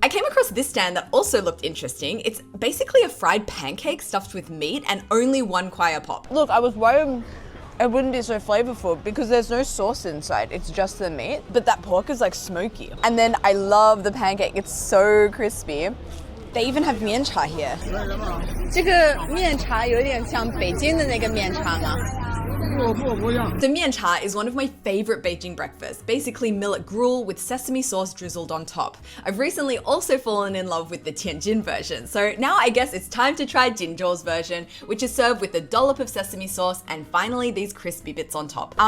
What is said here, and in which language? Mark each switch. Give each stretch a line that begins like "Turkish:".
English: I came across this stand that also looked interesting. It's basically a fried pancake stuffed with meat and only one kwaya pop. Look, I was worried it wouldn't be so flavorful because there's no sauce inside, it's just the meat, but that pork is like smoky. And then I love the pancake, it's so crispy. They even have 面茶 here.
Chinese: 这个面茶有点像北京的那个面茶吗？
English: The miancha is one of my favorite Beijing breakfasts, basically millet gruel with sesame sauce drizzled on top. I've recently also fallen in love with the Tianjin version, so now I guess it's time to try Jinzhou's version, which is served with a dollop of sesame sauce and finally these crispy bits on top.